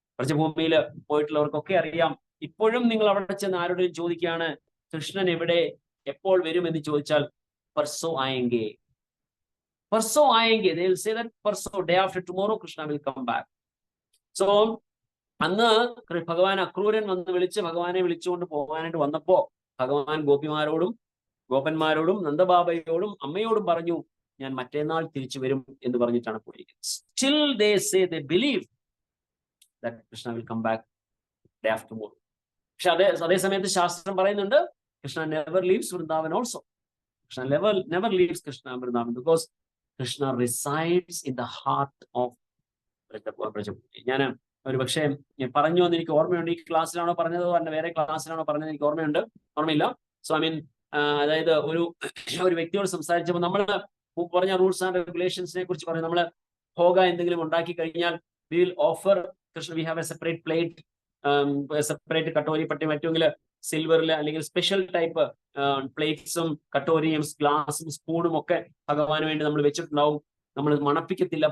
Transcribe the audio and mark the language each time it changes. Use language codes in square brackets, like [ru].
[ml] ബ്രജഭൂമിയിൽ പോയിട്ടുള്ളവർക്കൊക്കെ അറിയാം. ഇപ്പോഴും നിങ്ങൾ അവിടെ ചെന്ന് ആരോടും ചോദിക്കുകയാണ് കൃഷ്ണൻ എവിടെ, എപ്പോൾ വരും എന്ന് ചോദിച്ചാൽ [hi] പർസോ ആയെങ്കേ, [en] they will say that perso, day after tomorrow Krishna will come back. [ml] So അന്ന് ഭഗവാൻ അക്രൂരൻ വന്ന് ഭഗവാനെ വിളിച്ചുകൊണ്ട് പോകാനായിട്ട് വന്നപ്പോ ഭഗവാൻ ഗോപന്മാരോടും നന്ദബാബയോടും അമ്മയോടും പറഞ്ഞു, ഞാൻ മറ്റന്നാൾ തിരിച്ചു വരും എന്ന് പറഞ്ഞിട്ടാണ് പോയിരിക്കുന്നത്. [en] Still they say they believe that Krishna will come back day after tomorrow. [ml] പക്ഷെ അതേ സമയത്ത് ശാസ്ത്രം പറയുന്നുണ്ട് [en] Krishna never leaves Vrindavan also. Krishna never leaves Vrindavan because Krishna resides in the heart of Brajabhuti. [ml] ഞാൻ ഒരു പക്ഷേ പറഞ്ഞു എന്ന് എനിക്ക് ഓർമ്മയുണ്ട്. ഈ ക്ലാസ്സിലാണോ പറഞ്ഞത് അല്ല വേറെ ക്ലാസ്സിലാണോ പറഞ്ഞത് എനിക്ക് ഓർമ്മയില്ല. സോ ഐ മീൻ, അതായത് ഒരു വ്യക്തിയോട് സംസാരിച്ചപ്പോൾ നമ്മൾ പറഞ്ഞ റൂൾസ് ആൻഡ് റെഗുലേഷൻസിനെ കുറിച്ച് പറയും. നമ്മൾ ഭോഗ എന്തെങ്കിലും ഉണ്ടാക്കി കഴിഞ്ഞാൽ [en] we will offer Krishna, we have a separate plate, [ml] separate katori പട്ടി, മറ്റെങ്കിൽ സിൽവറിൽ അല്ലെങ്കിൽ സ്പെഷ്യൽ ടൈപ്പ് പ്ലേറ്റ്സും കട്ടോരിയും ഗ്ലാസും സ്പൂണും ഒക്കെ ഭഗവാന് വേണ്ടി നമ്മൾ വെച്ചിട്ടുണ്ടാവും. നമ്മൾ മണപ്പിക്കത്തില്ല.